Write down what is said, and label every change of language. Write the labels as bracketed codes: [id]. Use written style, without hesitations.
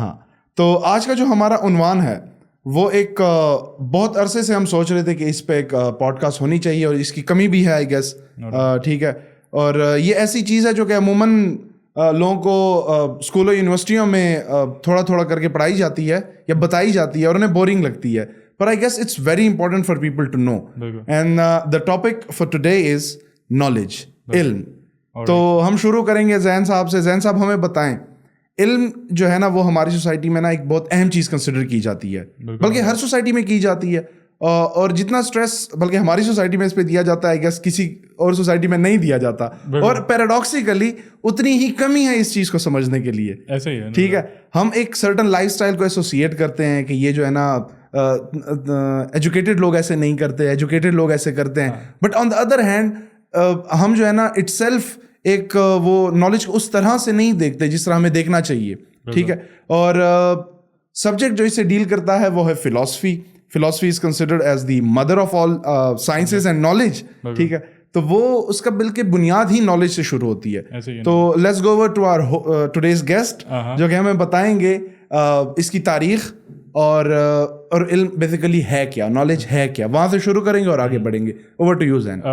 [ur] ہاں, تو آج کا جو ہمارا عنوان ہے وہ ایک بہت عرصے سے ہم سوچ رہے تھے کہ اس پہ ایک پوڈ کاسٹ ہونی چاہیے اور اس کی کمی بھی ہے [en] I guess. [ur] ٹھیک ہے, اور یہ ایسی چیز ہے جو کہ عموماً لوگوں کو اسکولوں یونیورسٹیوں میں تھوڑا تھوڑا کر کے پڑھائی جاتی ہے یا بتائی جاتی ہے اور انہیں بورنگ لگتی ہے. [en] But I guess it's very important for people to know. And the topic for today is knowledge, علم. [ur] تو ہم شروع کریں گے زین صاحب سے. زین صاحب ہمیں بتائیں, علم جو ہے نا وہ ہماری سوسائٹی میں نا ایک بہت اہم چیز کنسیڈر کی جاتی ہے, بلکہ ہر سوسائٹی میں کی جاتی ہے. اور جتنا اسٹریس بلکہ ہماری سوسائٹی میں اس پہ دیا جاتا ہے [en] I guess [ur] کسی اور سوسائٹی میں نہیں دیا جاتا. اور پیراڈاکسیکلی اتنی ہی کمی ہے اس چیز کو سمجھنے کے لیے. ایسے ہی ہے. ٹھیک ہے, ہم ایک سرٹن لائف اسٹائل کو ایسوسیٹ کرتے ہیں کہ یہ جو ہے نا ایجوکیٹڈ لوگ ایسے نہیں کرتے, ایجوکیٹڈ لوگ ایسے کرتے ہیں. [en] but on the other hand [ur] ہم جو ہے نا اٹ سیلف ایک وہ نالج کو اس طرح سے نہیں دیکھتے جس طرح ہمیں دیکھنا چاہیے. ٹھیک ہے, اور سبجیکٹ جو اسے ڈیل کرتا ہے وہ ہے philosophy. [en] Philosophy is considered as the mother of all sciences and knowledge. [ur] ٹھیک ہے, تو وہ اس کا بالکل بنیاد ہی نالج سے شروع ہوتی ہے. تو [en] let's go over to our today's guest [ur] جو کہ ہمیں بتائیں گے اس کی تاریخ اور علم بیسیکلی ہے کیا, نالج ہے کیا. وہاں سے شروع کریں گے اور آگے بڑھیں گے. [en] Over to you Zain.